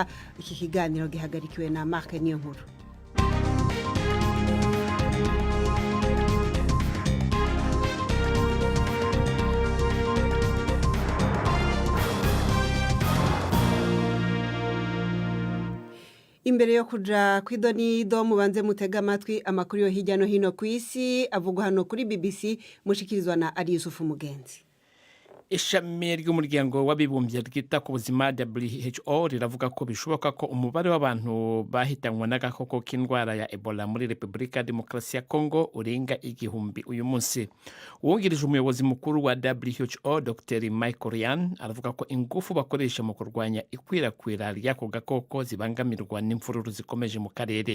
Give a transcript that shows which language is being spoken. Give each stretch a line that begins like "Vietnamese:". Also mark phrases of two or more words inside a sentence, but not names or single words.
Rundi: Iki kiganiro gihagarikiwe na Mark Niyonkuru. Imbere yo kuja kwidonido mubanze mutega amatwi amakuru yo hirya no hino ku isi avugwa hano kuri BBC, mushikirizwa na Ari Yusufu Mugenzi.
Kinyarwanda: Ishami ry'umuryango w'abibumbye ryita ku buzima WHO riravuga ko bishoboka ko umubare w'abantu bahitanywe n'agakoko k'indwara ya Ebola muri Repubulika Demokarasi ya Kongo urenga 1000 uyu munsi. Uwungirije umuyobozi mukuru wa WHO Dr. Michael Ryan aravuga ko ingufu bakoresha mu kurwanya ikwirakwira ry'ako gakoko zibangamirwa n'imfururu zikomeje mu karere.